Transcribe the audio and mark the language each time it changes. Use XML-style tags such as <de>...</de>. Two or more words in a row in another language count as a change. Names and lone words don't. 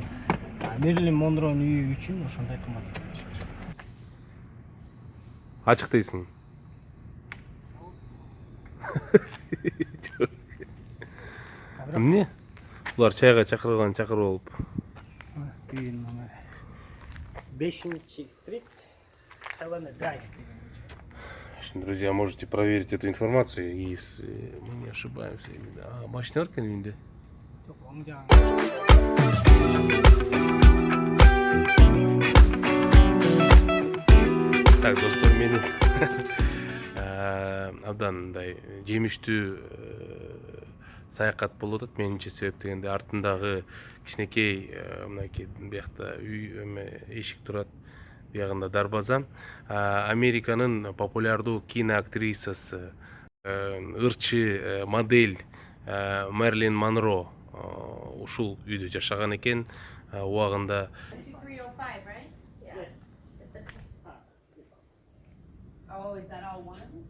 <ky>Мерлин Монронун үйү үчүн ошондой кымбат. Ачык дейсиң. Эмне? Булар чайга чакырган чакырып алып. Үйүн номери 5-стрит, Хелена Драйв.</ky> <ru>Друзья, можете проверить эту информацию, если мы не ошибаемся.</ru> <ky>Машинерка үйүндө. Так, достор, менин абдан мындай жемиштүү саякат болуп атат. Менимче себеп дегенде артындагы кичинекей мынакей биякта үй эшик турат. Биягында дарбаза. Американын популярдуу киноактрисасы, ырчы модель Мерлин Монро ушул үйдө жашаган экен. Убагында 305,</ky> <en>right? Yes. Oh, is that all one of them?</en>